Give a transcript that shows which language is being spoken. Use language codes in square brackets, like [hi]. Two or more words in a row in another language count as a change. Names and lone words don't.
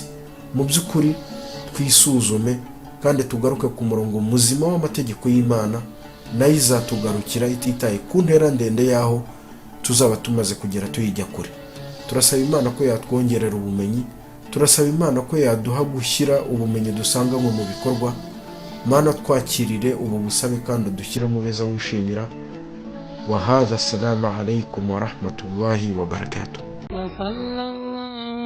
[rw] Mu by'ukuri twisuzume kandi tugaruke ku murongo muzima w'amategeko y'Imana, nayo izatugarukira ititaye ku ntera ndende yaho tuzaba tumaze kugera tuyijya kure. Turasaba Imana ko yatwongerera ubumenyi, turasaba Imana ko yaduha gushyira ubumenyi dusanganywe mu bikorwa. Mana twakirire ubu busabe kandi dushyire mu beza wishimira. [ar] وهذا السلام عليكم ورحمة الله وبركاته.